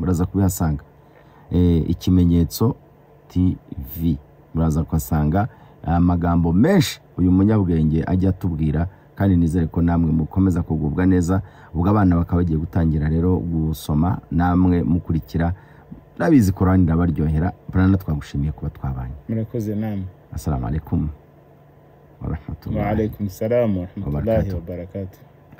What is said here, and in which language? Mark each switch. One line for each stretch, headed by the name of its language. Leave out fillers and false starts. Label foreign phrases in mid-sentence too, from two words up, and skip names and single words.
Kinyarwanda: uraza kubihasanga Ikimenyetso TV, uraza kwasanga amagambo menshi uyu munyabwenge ajya tubwira, kandi nizere ko namwe mukomeza kugubwa neza. Ubwo abana bakabagiye gutangira rero gusoma, namwe mukurikira, nabizi Qur'an ndabaryohera. Brana twagushimiye kuba twabanye. Murakoze namwe.
Arabic: السلام عليكم ورحمة الله وعليكم السلام ورحمة الله وبركاته.